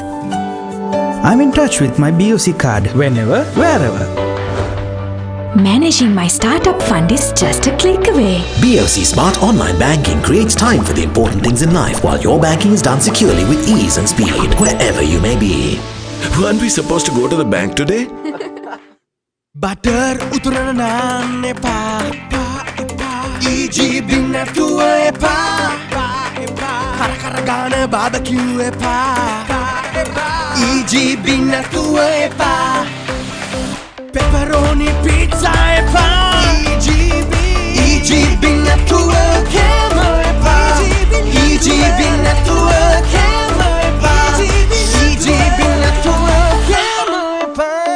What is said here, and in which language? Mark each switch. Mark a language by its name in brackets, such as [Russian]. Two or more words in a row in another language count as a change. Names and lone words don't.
[English] I'm in touch with my BOC card whenever, wherever. Managing my startup fund is just a click away. BOC Smart Online Banking creates time for the important things in life while your banking is done securely with ease and speed, wherever you may be. Weren't we supposed to go to the bank today? [Sinhala] බටර් උතුරන නං එපා EGB නැතුව එපා කර ගාන barbecue එපා EGB නැතුව එපා [English] pepperoni pizza [Sinhala] එපා EGB නැතුව කෑම එපා EGB නැතුව කෑම එපා EGB නැතුව කෑම එපා